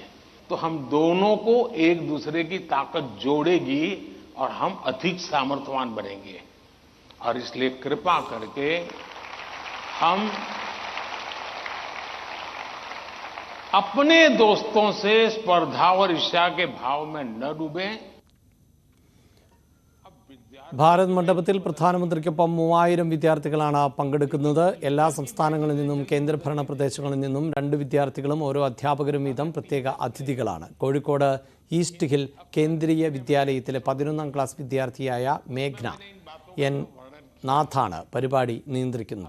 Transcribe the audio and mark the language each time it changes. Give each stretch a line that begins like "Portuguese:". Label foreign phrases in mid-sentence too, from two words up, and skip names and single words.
Hindi: तो हम दोनों को एक दूसरे की ताकत जोड़ेगी और हम अधिक सामर्थ्यवान बनेंगे. और इसलिए कृपा करके हम अपने दोस्तों से स्पर्धा और ईर्ष्या के भाव में न डूबें.
Malayalam: ഭാരത് മണ്ഡപത്തിൽ പ്രധാനമന്ത്രിക്കൊപ്പം 3000 വിദ്യാർത്ഥികളാണ് പങ്കെടുക്കുന്നത്. എല്ലാ സംസ്ഥാനങ്ങളിൽ നിന്നും കേന്ദ്രഭരണ പ്രദേശങ്ങളിൽ നിന്നും 2 വിദ്യാർത്ഥികളും ഓരോ അധ്യാപകരും വീതം പ്രത്യേക അതിഥികളാണ്. കോഴിക്കോട് ഈസ്റ്റ് ഹിൽ കേന്ദ്രീയ വിദ്യാലയത്തിലെ 11ാം ക്ലാസ് വിദ്യാർത്ഥിയായ മേഘ്ന എൻ നാഥാണ് പരിപാടി നിയന്ത്രിക്കുന്നത്.